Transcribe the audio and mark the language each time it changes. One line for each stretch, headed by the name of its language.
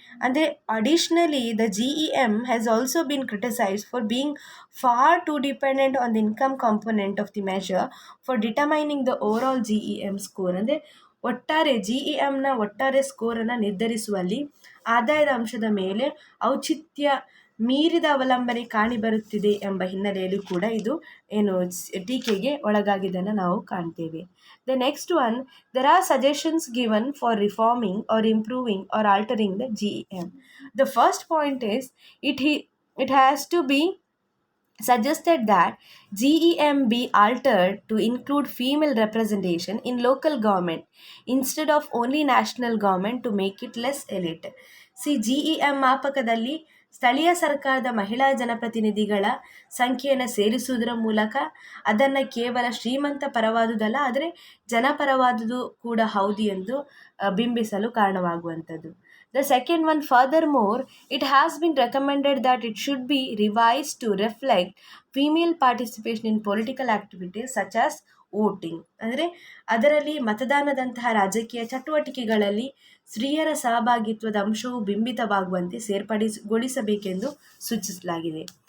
English: ಅಂದರೆ additionally the GEM has also been criticised for being far too dependent on the income component of the measure for determining the overall GEM score.
Kannada: ಅಂದರೆ ಒಟ್ಟಾರೆ GEMನ ಒಟ್ಟಾರೆ ಸ್ಕೋರನ್ನು ನಿರ್ಧರಿಸುವಲ್ಲಿ ಆದಾಯದ ಅಂಶದ ಮೇಲೆ ಔಚಿತ್ಯ ಮೀರಿದ ಅವಲಂಬನೆ ಕಾಣಿಬರುತ್ತಿದೆ ಎಂಬ ಹಿನ್ನೆಲೆಯಲ್ಲಿ ಕೂಡ ಇದು ಟೀಕೆಗೆ ಒಳಗಾಗಿದ್ದನ್ನು ನಾವು ಕಾಣ್ತೇವೆ.
English: The next one, there are suggestions given for reforming or improving or altering the GEM. The first point is it has to be suggested that GEM be altered to include female representation in local government instead of only national government to make it less elite.
Kannada: GEM ಮಾಪಕದಲ್ಲಿ ಸ್ಥಳೀಯ ಸರ್ಕಾರದ ಮಹಿಳಾ ಜನಪ್ರತಿನಿಧಿಗಳ ಸಂಖ್ಯೆಯನ್ನು ಸೇರಿಸುವುದರ ಮೂಲಕ ಅದನ್ನು ಕೇವಲ ಶ್ರೀಮಂತ ಪರವಾದುದಲ್ಲ, ಆದರೆ ಜನಪರವಾದುದು ಕೂಡ ಹೌದು ಎಂದು ಬಿಂಬಿಸಲು ಕಾರಣವಾಗುವಂಥದ್ದು.
English: The second one, furthermore, it has been recommended that it should be revised to reflect female participation in political activities such as voting.
Kannada: ಅಂದರೆ ಅದರಲ್ಲಿ ಮತದಾನದಂತಹ ರಾಜಕೀಯ ಚಟುವಟಿಕೆಗಳಲ್ಲಿ ಸ್ತ್ರೀಯರ ಸಹಭಾಗಿತ್ವದ ಅಂಶವು ಬಿಂಬಿತವಾಗುವಂತೆ ಸೇರ್ಪಡೆಗೊಳಿಸಬೇಕೆಂದು ಸೂಚಿಸಲಾಗಿದೆ.